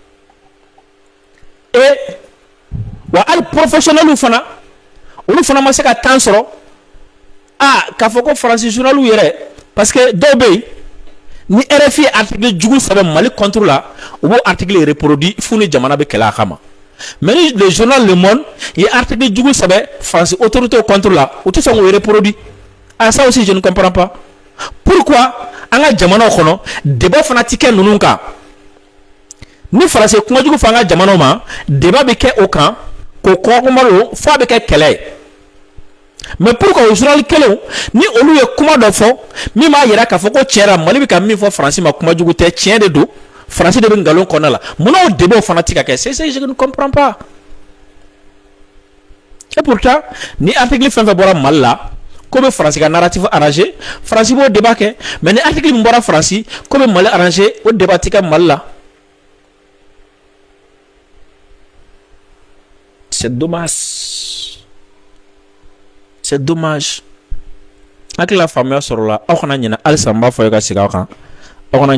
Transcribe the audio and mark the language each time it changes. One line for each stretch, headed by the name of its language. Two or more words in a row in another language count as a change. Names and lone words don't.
Bambara: et wa hali professionnels fana olu fana ma se ka temps sɔrɔ k'a fɔ ko Faransi journal yɛrɛ parce que dɔw bɛ yen ni RFI article jugu sɛbɛn Mali contre la u b'o article reproduit fo ni jamana bɛ kɛlɛ a kama
French: mais le journal Le Monde il
Bambara: article jugu sɛbɛ France
French: autorité contre
Bambara: la o tɛ sɔn k'o reproduit
French: ça aussi je ne comprends pas pourquoi
Bambara: an ka jamanaw kɔnɔ débat fana ti kɛ ninnu kan ni France kuma jugu fɔ an ka jamanaw ma débat bɛ kɛ o kan k'o kɔnkɔnma don fo a bɛ kɛ kɛlɛ ye
French: mais pourquoi
Bambara: o journal kelen ni olu ye kuma dɔ fɔ min b'a yira k'a fɔ ko tiɲɛ yɛrɛ Mali bɛ ka min fɔ France ma kuma jugu tɛ tiɲɛ de don France de bɛ nkalon kɔnɔna la munna o débat fana ti ka kɛ
French: c'est je ne comprends pas et pourtant
Bambara: ni article fɛn fɛn bɔra Mali la ko bɛ France ka narrative arrangé France b'o débat kɛ mais ni article min bɔra France ko bɛ Mali arrangé o débat ti kɛ Mali la
French: c'est dommage
Bambara: hakili faamuya sɔrɔ la aw kana ɲinɛ halisa n b'a fɔ ka segin aw kan aw kana